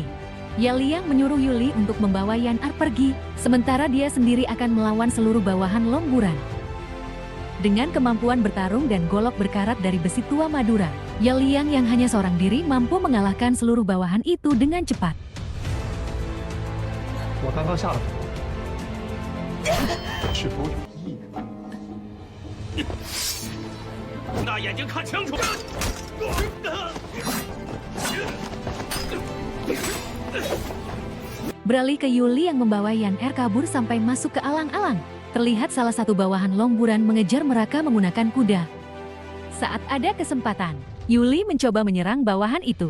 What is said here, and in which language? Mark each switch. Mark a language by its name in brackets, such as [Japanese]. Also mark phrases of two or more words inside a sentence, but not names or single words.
[Indonesian] Ye Liang menyuruh Yuli untuk membawa Yan Er pergi, sementara dia sendiri akan melawan seluruh bawahan Lomburan. Dengan kemampuan bertarung dan golok berkarat dari besi tua Madura, Ye Liang yang hanya seorang diri mampu mengalahkan seluruh bawahan itu dengan cepat. [Chinese] 我刚刚下了是否有意呢？大眼睛看清楚！ [Indonesian] Beralih ke Yuli yang membawa Yan Er kabur sampai masuk ke alang-alang. Terlihat salah satu bawahan Lomburan mengejar mereka menggunakan kuda. Saat ada kesempatan, Yuli mencoba menyerang bawahan itu.